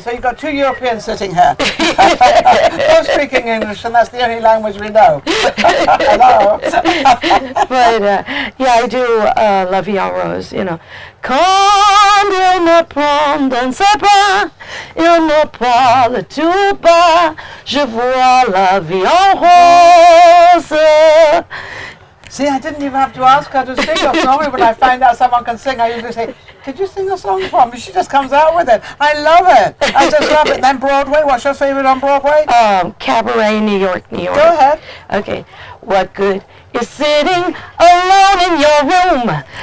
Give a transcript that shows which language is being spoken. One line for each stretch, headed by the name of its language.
English: So you've got two Europeans sitting here. Both speaking English, and that's the only language we know. Hello. But yeah, I do La Vie en Rose, you know.
French: Quand il me prend dans ses bras, il me parle tout bas, je vois la vie en rose.
English: See, I didn't even have to ask her to sing a song. When I find out someone can sing, I usually say, could you sing a song for me? She just comes out with it. I love it. I just love it. Then Broadway, what's your favorite on Broadway? Cabaret, New York, New York. Go ahead. Okay. What good is sitting alone in your room?